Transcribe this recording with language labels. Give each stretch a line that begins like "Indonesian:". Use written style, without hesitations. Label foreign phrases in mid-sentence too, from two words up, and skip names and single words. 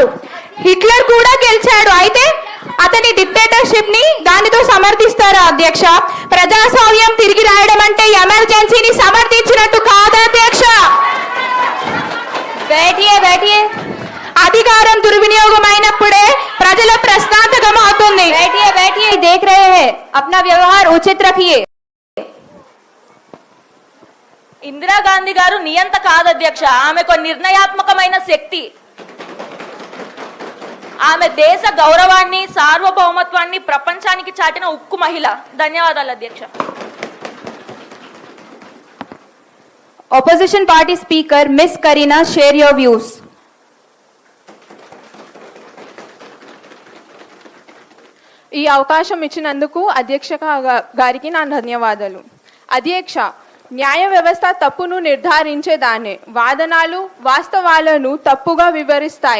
Telugu: హిట్లర్ కూడా గెలిచాడు, అయితే అతని డిక్టేటర్షిప్ ని దానితో సమర్థిస్తారా అధ్యక్ష? ప్రజాస్వామ్యం తిరిగి రాయడం అంటే ఎమర్జెన్సీని సమర్థించినట్టు కాదు అధ్యక్ష. అధికారం దుర్వినియోగం అయినప్పుడే ప్రజల ప్రశ్నార్థకం అవుతుంది.
Hindi: देख रहे हैं, अपना व्यवहार उचित रखिए.
Telugu: ఇందిరాగాంధీ గారు నియంత కాదు అధ్యక్ష, ఆమె ఒక నిర్ణయాత్మకమైన శక్తి. ఆమె దేశ గౌరవాన్ని సార్వభౌమత్వాన్ని ప్రపంచానికి చాటిన ఉక్కు మహిళ. ధన్యవాదాలు అధ్యక్ష.
English: Opposition party speaker Miss Karina, share your views.
Telugu: ఈ అవకాశం ఇచ్చినందుకు అధ్యక్ష గారికి నా ధన్యవాదాలు. అధ్యక్ష, న్యాయ వ్యవస్థ తప్పును నిర్ధారించేదాన్ని, వాదనలు వాస్తవాలను తప్పుగా వివరిస్తాయి.